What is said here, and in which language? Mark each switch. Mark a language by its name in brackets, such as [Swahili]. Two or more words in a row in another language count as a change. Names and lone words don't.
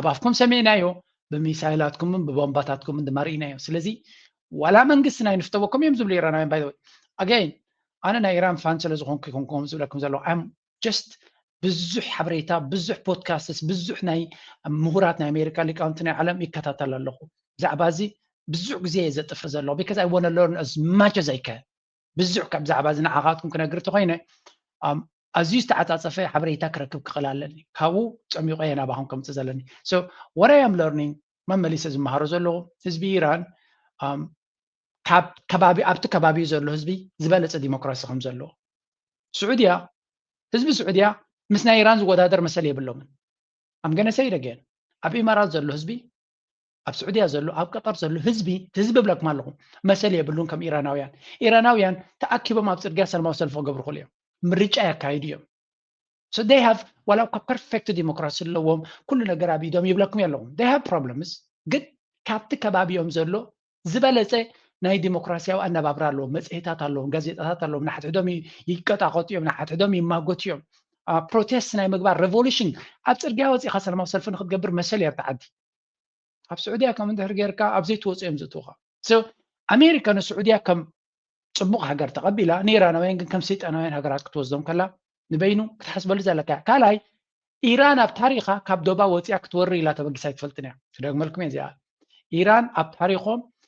[Tigrinya] ኣፍኩም ሰሚዕናዮ ብሚሳይላትኩምን ብቦምባታትኩምን ድማ ርኢናዮ ስለዚ ዋላ መንግስቲ ናይ ንፍተወኩም እዮም ዝብሉ ኢራናውያን ባይ ኣገይን ኣነ ናይ ኢራን ፋን ስለ ዝኾንኩ ይኮንኩም ዝብለኩም ዘለኹ [English] I'm just [Tigrinya] ብዙሕ ሓበሬታ ብዙሕ ፖድካስትስ ብዙሕ ናይ ምሁራት ናይ ኣሜሪካ ሊቃውንቲ ናይ ዓለም ይከታተል ኣለኹ ብዛዕባ እዚ ብዙሕ ግዜ ዘጥፍር ዘለኹ [English] because I want to learn as much as I can [Tigrinya] ብዙሕ ካብ ብዛዕባ እዚ ንዓኻትኩም ክነግር ተኾይነ ኣዝዩ ዝተዓፃፀፈ ሓበሬታ ክረክብ ክኽእል ኣለኒ ካብኡ ፀሚቆ ናባኹም ከምፅእ ዘለኒ [English] so what I am learning [Tigrinya] መመሊሰ ዝመሃሮ ዘለኹ ህዝቢ ኢራን ኣብቲ ከባቢኡ ዘሎ ህዝቢ ዝበለፀ ዲሞክራሲ ከም ዘለዎ ስዑድያ ህዝቢ ስዑድያ ምስ ናይ ኢራን ዝወዳደር መሰል የብሎምን [English] I'm gonna say it again [Tigrinya] ኣብ ኢማራት ዘሎ ህዝቢ ኣብ ስዑድያ ዘሎ ኣብ ቀጠር ዘሎ ህዝቢ ብለኩም ኣለኹም መሰል የብሉን ከም ኢራናውያን ተኣኪቦም ኣብ ፅርግያ ሰላማዊ ሰልፊ ክገብሩ ክእሉ እዮም ምርጫ ያካይዱ እዮም [English] so they have [Tigrinya] ዋላ እኳ ፐርፌክት ዲሞክራሲ ኣለዎም ኩሉ ነገር ኣብ ኢዶም ይብለኩም ኣለኹም [English] they have problems [Tigrinya] ግን ካብቲ ከባቢኦም ዘሎ ዝበለፀ ናይ ዲሞክራሲያዊ ኣነባብራ ኣለዎም መፅሄታት ኣለዎም ጋዜጣታት ኣለዎም ናሕትሕዶም ይቀጣቐጡ እዮም ናሕትሕዶም ይማጎቱ እዮም ፕሮቴስት ናይ ምግባር ሬቮሉሽን ኣብ ፅርግያ ወፂኻ ሰላማዊ ሰልፊ ንክትገብር መሰል እያ ተዓዲ ኣብ ስዑድያ ከም እንድሕር ጌርካ ኣብ ዘይትወፁ እዮም ዝእትውኻ so ኣሜሪካ ንስዑድያ ከም ፅቡቅ ሃገር ተቐቢላ ንኢራናውያን ግን ከም ሰይጣናውያን ሃገራት ክትወስዶም ከላ ንበይኑ ክትሓስበሉ ዘለካ ካልኣይ ኢራን ኣብ ታሪኻ ካብ ዶባ ወፂያ ክትወሪ ኢላ ተበጊሳ ኣይትፈልጥን እያ ክደግመልኩም እየ እዚኣ ኢራን ኣብ ታሪኾም